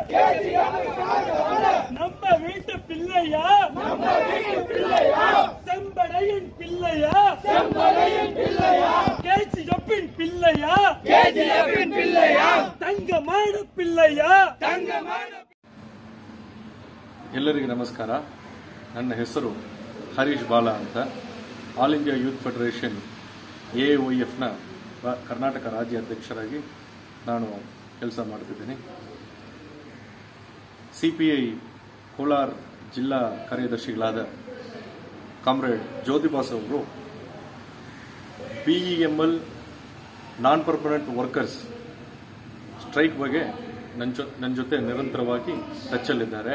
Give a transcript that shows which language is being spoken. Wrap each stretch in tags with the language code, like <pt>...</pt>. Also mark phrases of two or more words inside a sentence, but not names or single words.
<ta>நம்ம வீட்டு பிள்ளையா செம்படையின் பிள்ளையா கேஜிஎஃப்பின் பிள்ளையா தங்கமான பிள்ளையா</ta> <kn>ಎಲ್ಲರಿಗೂ ನಮಸ್ಕಾರ. ನನ್ನ ಹೆಸರು ಹರೀಶ್ ಬಾಲಾ ಅಂತ. ಆಲ್ ಇಂಡಿಯಾ ಯೂತ್ ಫೆಡರೇಷನ್ AAYFನ ಕರ್ನಾಟಕ ರಾಜ್ಯ ಅಧ್ಯಕ್ಷರಾಗಿ ನಾನು ಕೆಲಸ ಮಾಡ್ತಿದ್ದೀನಿ. CPI ಕೋಲಾರ ಜಿಲ್ಲಾ ಕಾರ್ಯದರ್ಶಿಗಳಾದ ಕಾಮ್ರೇಡ್ ಜ್ಯೋತಿಬಾಸ್ ಅವರು BEML</kn> <en>non permanent workers strike</en> <kn>ಬಗ್ಗೆ ನನ್ನ ಜೊತೆ ನಿರಂತರವಾಗಿ ಟಚ್ಚಲ್ಲಿದ್ದಾರೆ.</kn>